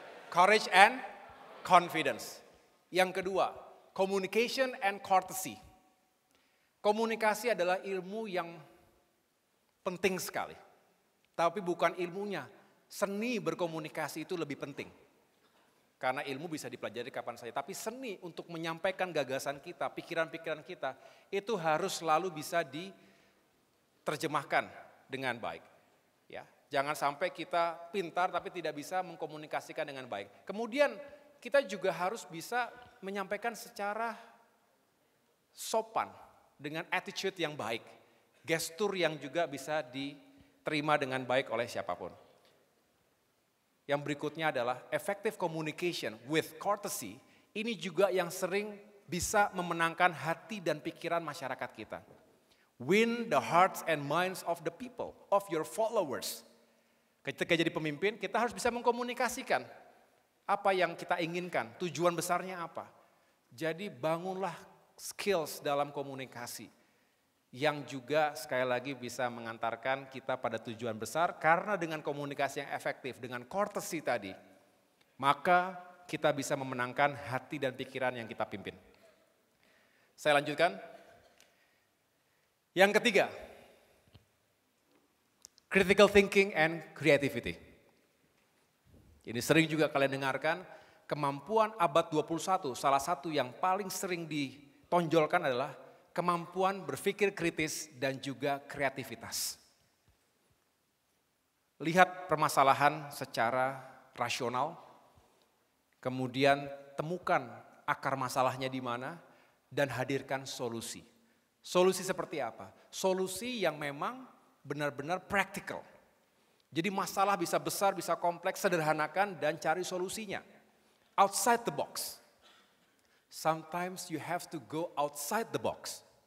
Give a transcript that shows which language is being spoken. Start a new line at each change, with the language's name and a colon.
English: Courage and confidence.
Indonesian: Yang kedua,
English: communication and courtesy.
Indonesian: Komunikasi adalah ilmu yang penting sekali. Tapi bukan ilmunya, seni berkomunikasi itu lebih penting. Karena ilmu bisa dipelajari kapan saja, tapi seni untuk menyampaikan gagasan kita, pikiran-pikiran kita, itu harus selalu bisa diterjemahkan dengan baik. Ya, jangan sampai kita pintar tapi tidak bisa mengkomunikasikan dengan baik. Kemudian kita juga harus bisa menyampaikan secara sopan, dengan attitude yang baik, gestur yang juga bisa diterima dengan baik oleh siapapun. Yang berikutnya adalah
English: effective communication with courtesy.
Indonesian: Ini juga yang sering bisa memenangkan hati dan pikiran masyarakat kita.
English: Win the hearts and minds of the people, of your followers.
Indonesian: Ketika jadi pemimpin, kita harus bisa mengkomunikasikan apa yang kita inginkan, tujuan besarnya apa. Jadi bangunlah skills dalam komunikasi yang juga sekali lagi bisa mengantarkan kita pada tujuan besar karena dengan komunikasi yang efektif, dengan courtesy tadi, maka kita bisa memenangkan hati dan pikiran yang kita pimpin. Saya lanjutkan. Yang ketiga,
English: critical thinking and creativity.
Indonesian: Ini sering juga kalian dengarkan, kemampuan abad 21, salah satu yang paling sering ditonjolkan adalah kemampuan berpikir kritis dan juga kreativitas. Lihat permasalahan secara rasional, kemudian temukan akar masalahnya di mana, dan hadirkan solusi. Solusi seperti apa? Solusi yang memang benar-benar practical. Jadi masalah bisa besar, bisa kompleks, sederhanakan dan cari solusinya.
English: Outside the box. Sometimes you have to go outside the box.